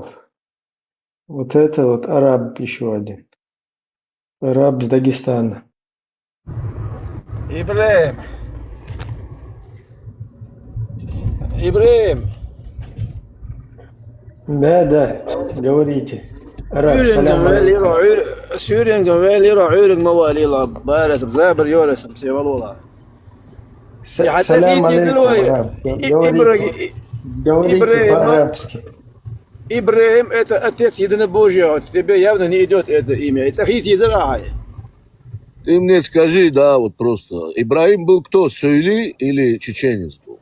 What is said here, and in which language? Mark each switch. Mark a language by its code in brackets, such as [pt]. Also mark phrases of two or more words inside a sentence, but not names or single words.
[ru] Вот это вот араб еще один. Араб с Дагестана. Ибраим. Да, говорите. Араб, [ar] سلام عليكم سلام عليكم, [ru] араб. Говорите по-арабски. Ибраим — это отец единобожия. Тебе явно не идет это имя. Ты мне скажи, да, вот просто. Ибраим был кто, Суили или чеченец был?